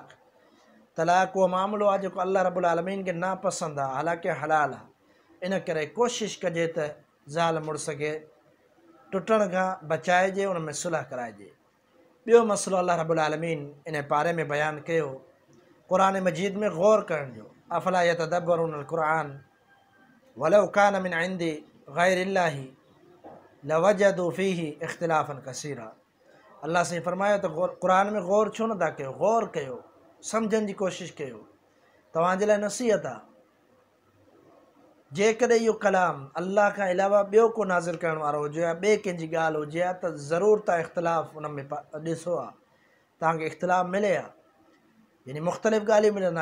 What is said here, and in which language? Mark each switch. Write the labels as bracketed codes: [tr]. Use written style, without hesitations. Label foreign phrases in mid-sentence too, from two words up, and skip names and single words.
[sd] तलाक़ उहो मामिलो आहे जेको अल्लाह [ar] رب العالمين [sd] खे नापसंदि आहे, हालांकि हलाल आहे। इन करे कोशिशि कजे त ज़ाल मुड़स खे टुटण खां बचाइजे, उन में सुलह कराइजे। ॿियो मसइलो अल्लाह [ar] رب العالمين [sd] इन पारे में बयानु कयो क़ुरान मजीद में गौर करण जो। [ar] أفلا يتدبرون القرآن ولو كان من عند غير الله لوجدوا فيه اختلافا كثيرا. [sd] अल्लाह से फरमायो त क़ुरान में गौर छो नथा कयो? गौर कयो, सम्झण जी कोशिशि कयो। तव्हांजे लाइ नसीहत आहे। जेकॾहिं इहो कलाम अल्लाह खां अलावा ॿियो को नाज़िल करण वारो हुजे या ॿिए कंहिंजी ॻाल्हि हुजे हा त ज़रूरु तव्हां इख़्तिलाफ़ उन में ॾिसो आहे, तव्हांखे इख़्तिलाफ़ मिले हा, यानी मुख़्तलिफ़ ॻाल्हियूं मिलनि हा।